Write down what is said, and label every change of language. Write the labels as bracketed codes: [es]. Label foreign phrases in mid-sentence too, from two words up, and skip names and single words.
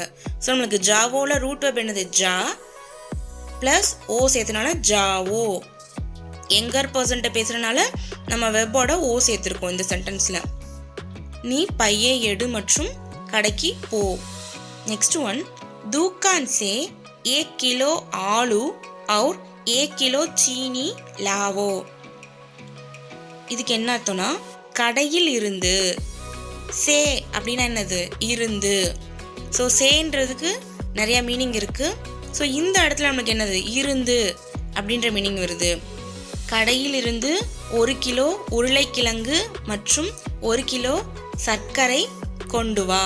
[ta] ஸோ நம்மளுக்கு ஜாவோவில் [en] root verb [ta] என்னது ஜா ப்ளஸ் ஓ சேர்த்தனால ஜாவோ. எங்கர் பர்சன்ட்ட பேசுகிறனால நம்ம வெப்போட ஓ சேர்த்துருக்கோம் இந்த சென்டென்ஸில். நீ பையை எடு மற்றும் கடைக்கு போ. [en] next one, [hi] दुकान से 1 किलो आलू और 1 किलो चीनी लावो. [ta] இதுக்கு என்ன அர்த்தம்னா கடையில் இருந்து, சே அப்படின்னா என்னது இருந்து. ஸோ சேன்றதுக்கு நிறைய மீனிங் இருக்குது. ஸோ இந்த இடத்துல நமக்கு என்னது இருந்து அப்படின்ற மீனிங் வருது. கடையில் இருந்து 1 கிலோ உருளைக்கிழங்கு மற்றும் 1 கிலோ சர்க்கரை கொண்டு வா.